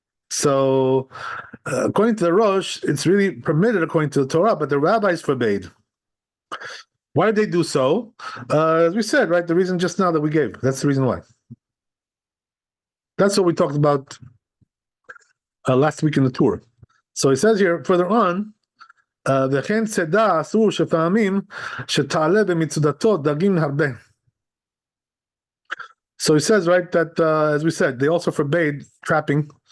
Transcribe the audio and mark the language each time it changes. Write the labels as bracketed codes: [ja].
[en] So according to the Rosh, it's really permitted according to the Torah, but the rabbis forbade. Why did they do so? As we said, right, the reason just now that we gave. That's the reason why. That's what we talked about last week in the tour. So he says here, further on, [he] וכן צידה אסור שפעמים שתעלה במצודתו דגים הרבה. [en] So he says, right, that as we said, they also forbade trapping.